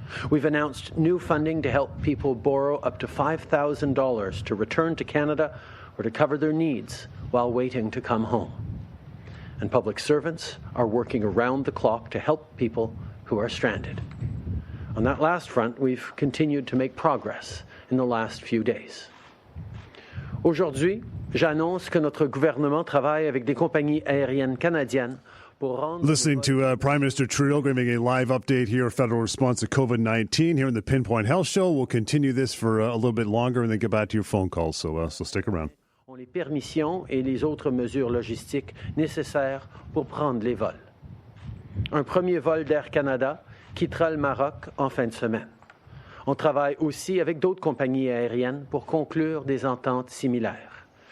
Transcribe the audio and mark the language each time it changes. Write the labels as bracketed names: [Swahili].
[English] We've announced new funding to help people borrow up to $5,000 to return to Canada or to cover their needs while waiting to come home. And public servants are working around the clock to help people who are stranded. On that last front, we've continued to make progress in the last few days. [French] Aujourd'hui, j'annonce que notre gouvernement travaille avec des compagnies aériennes canadiennes. [English] Listening to Prime Minister Trudeau giving a live update here, federal response to COVID-19 here in the PinPoint Health Show. We'll continue this for a little bit longer and then get back to your phone calls, so stick around. [French] Les permissions et les autres mesures logistiques nécessaires pour prendre les vols. Un premier vol d'Air Canada quittera le Maroc en fin de semaine. On travaille aussi avec d'autres compagnies aériennes pour conclure des ententes similaires.